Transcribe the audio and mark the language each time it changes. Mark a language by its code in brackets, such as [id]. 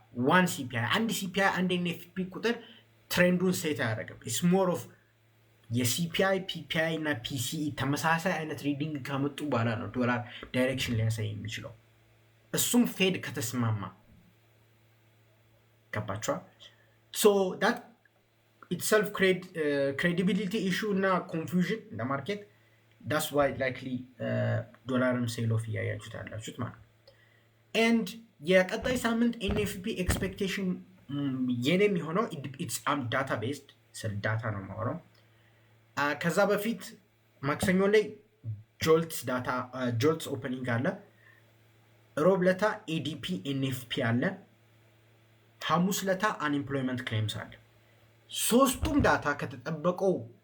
[en] one CPI። [am] አንድ CPI አንድ NFP ቁጥር ትሬንዱን ሴት አያደርግም። [en] it's more of [am] የሲፒአይ ፒፒአይ እና ፒሲኢ ተመሳሳይ አይነት ሪዲንግ ካመጡ በኋላ ነው ዶላር ዳይሬክሽን ሊያሳይ የሚችለው። እሱም ፌድ ከተስማማ ገባችኋል? [en] ሶ that itself credibility issue እና confusion in the market. That's why likely [am] ዶላርም ሴል ኦፍ እያያችሁት ያላችሁት ማለት ነው። and የቀጣይ ሳምንት ኤንኤፍፒ ኤክስፔክቴሽን የኔ የሚሆነው [en] it's data based [am] ስለ ዳታ ነው የማወራው። ከዛ በፊት ማክሰኞ ላይ ጆልትስ ኦፐኒንግ አለ። ሮብ ለታ ኤዲፒ ኤንኤፍፒ አለ። ሐሙስ ለታ አንኤምፕሎይመንት ክሌምስ አለ። ሶስቱም ዳታ ከተጠበቀው